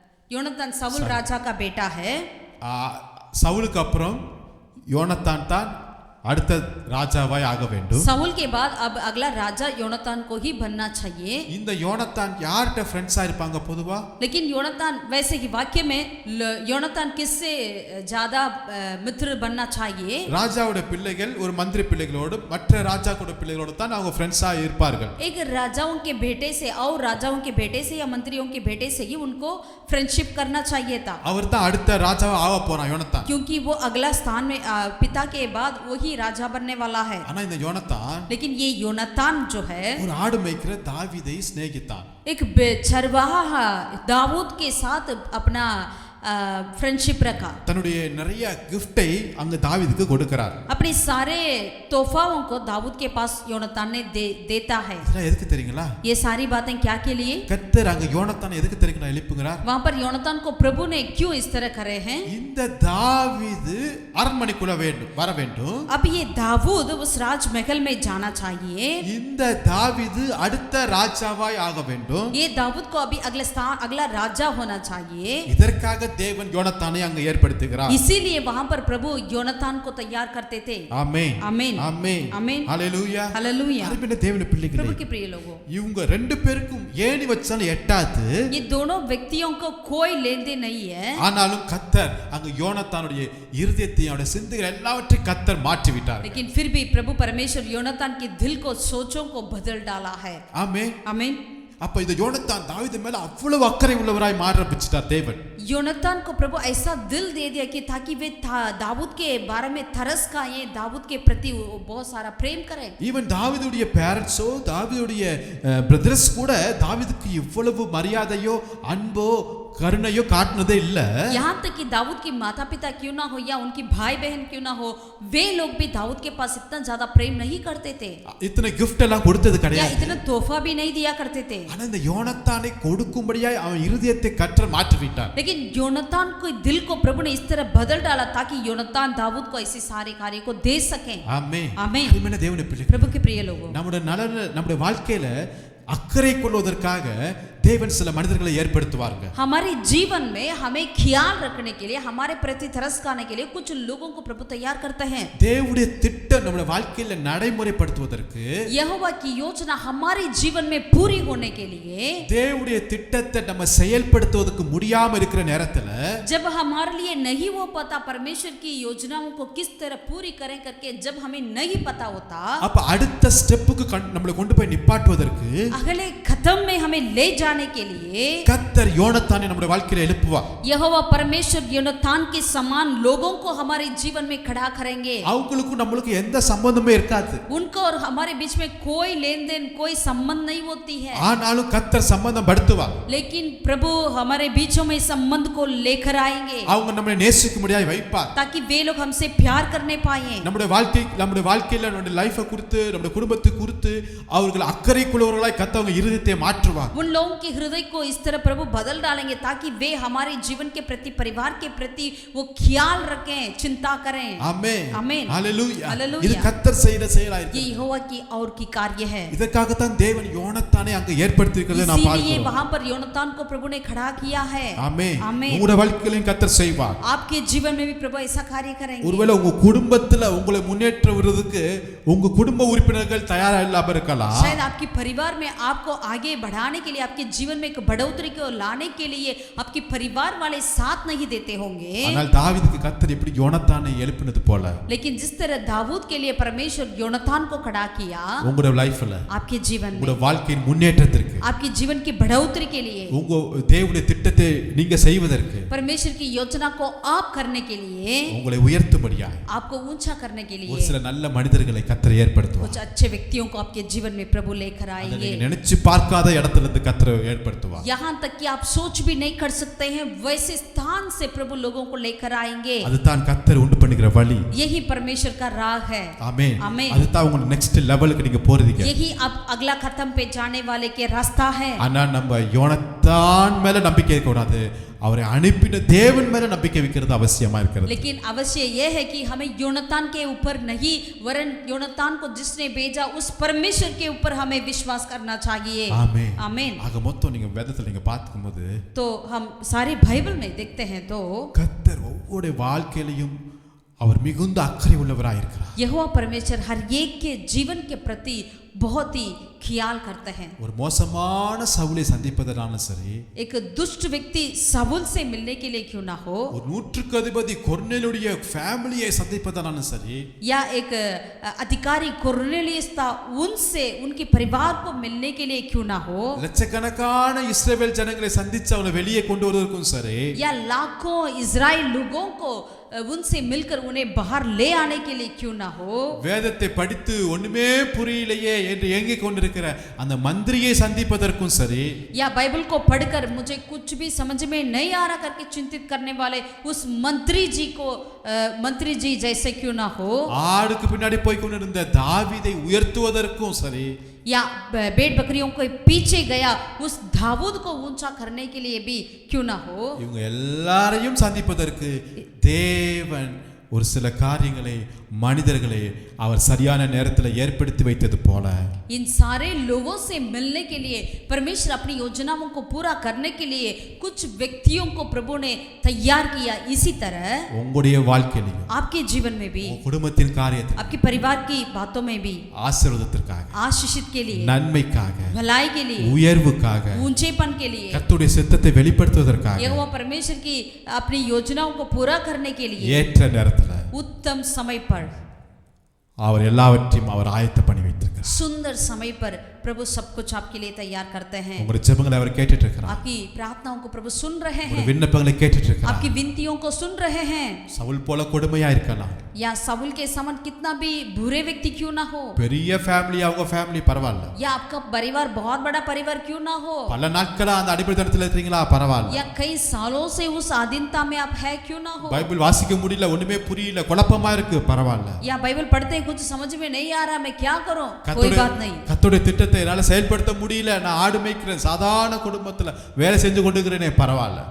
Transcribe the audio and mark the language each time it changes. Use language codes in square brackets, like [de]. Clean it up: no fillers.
[hi] योनातान साउल राजा का बेटा है। [ta] சவுலுக்கு அப்புறம் யோனத்தான் தான் அடுத்த ராஜாவாய் ஆக வேண்டும். [hi] साउल के बाद अब अगला राजा योनातान को ही बनना चाहिए। [ta] இந்த யோனத்தான் யார்ட்ட ஃப்ரெண்ட்ஸா இருப்பாங்க பொதுவா? [hi] लेकिन योनातान वैसे ही वाक्य में योनातान किससे ज्यादा मित्र बनना चाहिए? [ta] ராஜாவுடைய பிள்ளைகள் ஒரு மந்திரி பிள்ளைகளோடு மற்ற ராஜாவோட பிள்ளைகளோடு தான் அவங்க ஃப்ரெண்ட்ஸா இருப்பார்கள். [hi] एक राजाओं के बेटे से और राजाओं के बेटे से या मंत्रियों के बेटे से ही उनको फ्रेंडशिप करना चाहिए था। [ta] அவர் தான் அடுத்த ராஜாவா ஆக போறான் யோனத்தான். [hi] क्योंकि वो अगला स्थान में पिता के बाद वही राजा बनने वाला है। [ta] ஆனா இந்த யோனத்தான் [hi] लेकिन ये योनातान जो है [ta] ஒரு ஆடு மேய்க்கிற தாவீதை சிநேகித்தான். [hi] एक चरवाहा दाऊद के साथ अपना फ्रेंडशिप रखा। [ta] தன்னுடைய நிறைய கிஃப்டை அங்க தாவீதுக்கு கொடுக்கிறார். [hi] अपने सारे तोहफाओं को दाऊद के पास योनातान ने देता है। [ta] இதெல்லாம் எதுக்கு தெரியுங்களா? [hi] ये सारी बातें क्या के लिए? [ta] கர்த்தர் அங்க யோனத்தான் எதுக்கு தெரியுங்களா எழுப்புகிறார்? [hi] वहां पर योनातान को प्रभु ने क्यों इस तरह करे हैं? [ta] இந்த தாவீது அரண்மனைக்குள்ள வர வேண்டும். [hi] अब ये दाऊद उस राजमहल में जाना चाहिए। [ta] இந்த தாவீது அடுத்த ராஜாவாய் ஆக வேண்டும். [hi] ये दाऊद को अभी अगला राजा होना चाहिए। [ta] இதற்காக தேவன் யோனத்தானை அங்க ஏற்படுத்துகிறார். [hi] इसीलिए वहां पर प्रभु योनातान को तैयार करते थे। [ta] ஆமென் [hi] आमीन [ta] ஆமென் [hi] आमीन [ta] ஹalleluya [hi] हालेलुया। [ta] அருமையான தேவனுடைய பிள்ளைகளே, [hi] प्रभु के प्रिय लोगों, [ta] இவங்க ரெண்டு பேருக்கும் ஏணி வச்சாலும் எட்டாது. [hi] ये दोनों व्यक्तियों को कोई लेन देन नहीं है। [ta] ஆனாலும் கர்த்தர் அங்க யோனத்தானுடைய இருதயத்தை அவருடைய சிந்தைகள் எல்லாவற்றையும் கர்த்தர் மாற்றி விட்டார். [hi] लेकिन फिर भी प्रभु परमेश्वर योनातान के दिल को सोचों को बदल डाला है। [ta] ஆமென் [hi] आमीन। [ta] அப்ப இந்த யோனத்தான் தாவீது மேல அவ்வளவு அக்கறை உள்ளவராய் மாறப்பிச்சிட்டார் தேவன். [hi] योनातान को प्रभु ऐसा दिल दे दिया कि ताकि वे दाऊद के बारे में तरस खाएं, दाऊद के प्रति बहुत सारा प्रेम करें। [en] even [ta] தாவீதுடைய பேரண்ட்ஸோ தாவீதுடைய பிரதர்ஸ் கூட தாவீதுக்கு இவ்வளவு மரியாதையோ அன்போ கருணையோ காட்டினதே இல்ல. [hi] यहाँ तक कि दाऊद की माता पिता क्यों ना हो या उनकी भाई बहन क्यों ना हो, वे लोग भी दाऊद के पास इतना ज्यादा प्रेम नहीं करते थे। इतने गिफ्ट [ta] எல்லாம் கொடுத்தது [hi] या [ta] கிடையாது. [hi] इतना तोहफा भी नहीं दिया करते थे। [ta] ஆனா இந்த யோனத்தானை கொடுக்கும்படியாய் அவன் இருதயத்தை கர்த்தர் மாற்றி விட்டார். [hi] लेकिन योनातान को दिल को प्रभु ने इस तरह बदल डाला ताकि योनातान दाऊद को ऐसे सारे कार्य को दे सके। [ta] ஆமென் [hi] आमीन। [ta] அருமையான தேவனுடைய பிள்ளைகளே, [hi] प्रभु के प्रिय लोगों, [ta] நம்முடைய வாழ்க்கையில அக்கறை கொள்வதற்காக தேவன் சில மனிதர்களை ஏற்படுத்துவாங்க. [hi] हमारे जीवन में हमें ख्याल रखने के लिए, हमारे प्रति तरस खाने के लिए कुछ लोगों को प्रभु तैयार करते हैं. [ta] தேவனுடைய திட்டம் நம்முடைய வாழ்க்கையில நடைமுறைப்படுத்துவதற்கு, [hi] यहोवा की योजना हमारे जीवन में पूरी होने के लिए, [ta] தேவனுடைய திட்டத்தை நம்ம செயல்படுத்துவதற்கு முடியாம இருக்கிற நேரத்துல, [hi] जब हमारे लिए नहीं हो पाता परमेश्वर की योजनाओं को किस तरह पूरी करें करके जब हमें नहीं पता होता, [ta] அப்ப அடுத்த ஸ்டெப்புக்கு நம்மளை கொண்டு போய் நிப்பாட்டுவதற்கு, [hi] अगले कदम में हमें ले जाने के लिए [ta] கர்த்தர் யோனத்தானை நம்முடைய வாழ்க்கையில எழுப்புவார். [hi] यहोवा परमेश्वर योनातान के समान लोगों को हमारे जीवन में खड़ा करेंगे. [ta] அவங்களுக்கும் நம்மளுக்கு எந்த சம்பந்தமே இருக்காது. [hi] उनको और हमारे बीच में कोई लेन देन, कोई संबंध नहीं होती है. [ta] ஆனாலும் கர்த்தர் சம்பந்தம் படுத்துவார். [hi] लेकिन प्रभु हमारे बीचों में संबंध को लेकर आएंगे, [ta] அவங்க நம்மை நேசிக்க முடியாய் வைப்பார். [hi] ताकि वे लोग हमसे प्यार करने पाए. [ta] நம்முடைய வாழ்க்கையில நம்முடைய லைஃபை குறித்து, நம்முடைய குடும்பத்தை குறித்து அவர்கள் அக்கறை கொள்வர்களாய் கர்த்தர் அவங்க இருதயத்தை மாற்றுவார். [hi] उन लोगों के हृदय को इस तरह प्रभु बदल डालेंगे ताकि वे हमारे जीवन के प्रति, परिवार के प्रति वो ख्याल रखें, चिंता करें. [ta] ஆமென். ஆமென். ஹalleluya. ஹalleluya. இது கர்த்தர் செய்த செயலாய் [hi] ये यहोवा की और की कार्य है. [ta] இதற்காக தான் தேவன் யோனத்தானை அங்க ஏற்படுத்தி இருக்கிறதை நாம் [hi] इसीलिए [ta] பார்க்கிறோம். [hi] वहां पर योनातान को प्रभु ने खड़ा किया है. [ta] ஆமென். ஆமென். உங்களுடைய வாழ்க்கையிலும் கர்த்தர் செய்வார். [hi] आपके जीवन में भी प्रभु ऐसा कार्य करेंगे. [ta] ஒருவேளை உங்க குடும்பத்துல உங்களை முன்னேற்றுவதற்கு உங்க குடும்ப உறுப்பினர்கள் தயாரா இல்லாம இருக்கலாம். [hi] शायद आपके परिवार में आपको आगे बढ़ाने के लिए, आपके जीवन में एक बढ़ोतरी को लाने के लिए आपके परिवार वाले साथ नहीं देते होंगे. [ta] ஆனால் தாவீதுக்கு கர்த்தர் எப்படி யோனத்தானை எழுப்பினது போல, [hi] लेकिन जिस तरह दाऊद के लिए परमेश्वर योनातान को खड़ा किया, [ta] உங்களுடைய லைஃப்ல, [hi] आपके जीवन में, [ta] உங்களுடைய வாழ்க்கையின் முன்னேற்றத்திற்கு, [hi] आपके जीवन की बढ़ोतरी के लिए, [ta] உங்க தேவனுடைய திட்டத்தை நீங்க செய்வதற்கு, [hi] परमेश्वर की योजना को आप करने के लिए, [ta] உங்களை உயர்த்தும்படியாய் [hi] आपको ऊंचा करने के [ta] ஒரு [hi] लिए [ta] சில நல்ல மனிதர்களை கர்த்தர் ஏற்படுத்துவார். [hi] कुछ अच्छे व्यक्तियों को आपके जीवन में प्रभु लेकर [ta] அதை [hi] आएंगे. [ta] நீங்க நினைச்சு பார்க்காத இடத்துல இருந்து கர்த்தர் ஏற்படுத்துவார். [hi] यहाँ तक कि आप सोच भी नहीं कर सकते हैं वैसे स्थान से प्रभु लोगों को लेकर आएंगे. [ta] அதுதான் கர்த்தர் உண்டு பண்ணுகிற வழி. [hi] यही परमेश्वर का राह है. [ta] ஆமென். ஆமென். அதுதான் உங்க நெக்ஸ்ட் லெவலுக்கு நீங்க போறீங்க. [hi] यही अब अगला खत्म पे जाने वाले के रास्ता है. [ta] ஆனா நம்ம யோனத்தான் மேல நம்பிக்கை வைக்க கூடாது, அவரை அனுப்பின தேவன் மேல நம்பிக்கை வைக்கிறது அவசியமா இருக்கிறது. [hi] लेकिन अवश्य यह है कि हमें योनातान के ऊपर नहीं, वरन योनातान को जिसने भेजा उस परमेश्वर के ऊपर हमें विश्वास करना चाहिए. [ta] ஆமென். [hi] आमीन. [ta] ஆக மொத்தம் நீங்க வேதத்துல நீங்க பார்க்கும்போது [hi] तो हम सारे बाइबल में देखते हैं तो [ta] கர்த்தர் ஒவ்வொரு வாழ்க்கையிலும் அவர் மிகுந்த அக்கறை உள்ளவராய் இருக்கிறார். [hi] यहोवा परमेश्वर हर एक के जीवन के प्रति बहुत ही ख्याल करते हैं. [ta] ஒரு மோசமான சவுலை சந்திப்பதனாலும் சரி, [hi] एक दुष्ट व्यक्ति साउल से मिलने के लिए क्यों ना हो, [ta] ஒரு நூற்றுக்கு அதிபதி கொர்நேலியுடைய ஃபேமிலியை சந்திப்பதனாலும் சரி, [hi] या एक अधिकारी कोर्नेलियस था उनसे, उनके परिवार को मिलने के लिए क्यों ना हो, [ta] லட்சக்கணக்கான இஸ்ரவேல் ஜனங்களை சந்திச்சு அவனை வெளியே கொண்டு வருவதற்கும் சரி, [hi] या लाखों इजराइल लोगों को उनसे मिलकर उन्हें बाहर ले आने के लिए क्यों ना हो, [ta] வேதத்தை படித்து ஒண்ணுமே புரியலையே என்று ஏங்கிக் கொண்டிருக்கிற அந்த மந்திரியை சந்திப்பதற்கும் சரி, [hi] या बाइबल को पढ़कर मुझे कुछ भी समझ में नहीं आ रहा करके चिंतित करने वाले उस मंत्री जी जैसे क्यों ना हो, [ta] ஆடுக்கு பின்னாடி போய் கொண்டிருந்த தாவீதை உயர்த்துவதற்கும் சரி, [hi] या भेड़ बकरियों के पीछे गया उस दाऊद को ऊंचा करने के लिए भी क्यों ना हो, [ta] இவங்க எல்லாரையும் சந்திப்பதற்கு தேவன் ஒரு சில காரியங்களை, மனிதர்களை அவர் சரியான நேரத்தில் ஏற்படுத்தி வைத்தது போல [hi] इन सारे लोगों से मिलने के लिए परमेश्वर अपनी योजनाओं को पूरा करने के लिए कुछ व्यक्तियों को प्रभु ने तैयार किया. इसी तरह [ta] உங்களுடைய வாழ்க்கையிலும், [hi] आपके जीवन में भी, [ta] உங்க குடும்பத்தின் காரியத்தில், [hi] आपके परिवार की बातों में भी, [ta] ஆசீர்வாதத்திற்காக, [hi] आशीषित के लिए, [ta] நன்மைக்காக, [hi] भलाई के लिए, [ta] உயர்வுக்காக, [hi] ऊंचेपन के लिए, [ta] கர்த்தருடைய சித்தத்தை வெளிப்படுத்துவதற்காக [hi] यहोवा परमेश्वर की अपनी योजनाओं को पूरा करने के लिए [ta] ஏற்ற நேரத்தில் [hi] उत्तम समय पर, [ta] அவர் எல்லாவற்றையும் அவர் ஆயத்த பண்ணி வைத்திருக்கிறார். [hi] सुंदर समय पर प्रभु सब कुछ आपके लिए तैयार करते हैं. [ta] உங்களுடைய ஜெபங்களை அவர் கேட்டுட்டு இருக்கிறார். [hi] आपकी प्रार्थनाओं को प्रभु सुन रहे [ta] உங்களுடைய [hi] हैं, [ta] விண்ணப்பங்களை கேட்டுட்டு இருக்கிறார். [hi] आपकी विनतियों को सुन रहे हैं. [ta] சவுல் போல கொடுமையா இருக்கலாம், [hi] या साउल के समान कितना भी बुरे व्यक्ति क्यों ना हो, [ta] பெரிய ஃபேமிலி, அவங்க ஃபேமிலி பரவாயில்ல, [hi] या आपका परिवार बहुत बड़ा परिवार क्यों ना हो, [ta] பல நாட்களா அந்த அடிப்படைத்தனத்தில் இருக்கீங்களா பரவாயில்ல, [hi] या कई सालों से उस आधीनता में आप है क्यों ना हो, [ta] பைபிள் வாசிக்க முடியல, ஒண்ணுமே புரியல, குழப்பமா இருக்கு பரவாயில்ல, [hi] या बाइबल पढ़ते हैं कुछ समझ में नहीं आ रहा, मैं क्या करूं, कोई बात नहीं. [ta] கர்த்தருடைய திட்டத்தை என்னால செயல்படுத்த முடியல, நான் ஆடு மேய்க்கிறேன், சாதாரண குடும்பத்துல வேலை செஞ்சு கொண்டிருக்கிறேனே பரவாயில்ல,